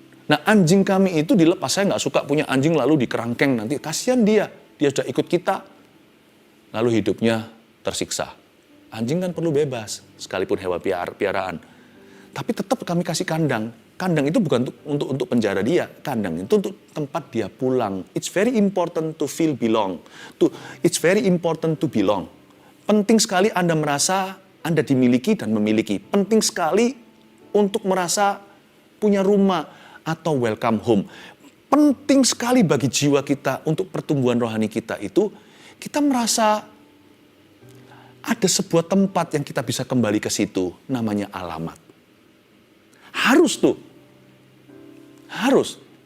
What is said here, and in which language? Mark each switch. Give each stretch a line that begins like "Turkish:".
Indonesian: Nah anjing kami itu dilepas, saya nggak suka punya anjing lalu dikerangkeng nanti. Kasihan dia sudah ikut kita. Lalu hidupnya tersiksa. Anjing kan perlu bebas, sekalipun hewan piaraan. Tapi tetap kami kasih kandang. Kandang itu bukan untuk penjara dia. Kandang itu untuk tempat dia pulang.
English: It's very important to feel belong. It's very important to belong.
Indonesian: Penting sekali Anda merasa Anda dimiliki dan memiliki. Penting sekali untuk merasa punya rumah atau
English: welcome home.
Indonesian: Penting sekali bagi jiwa kita untuk pertumbuhan rohani kita itu, kita merasa ada sebuah tempat yang kita bisa kembali ke situ, namanya alamat. Harus tuh. Harus.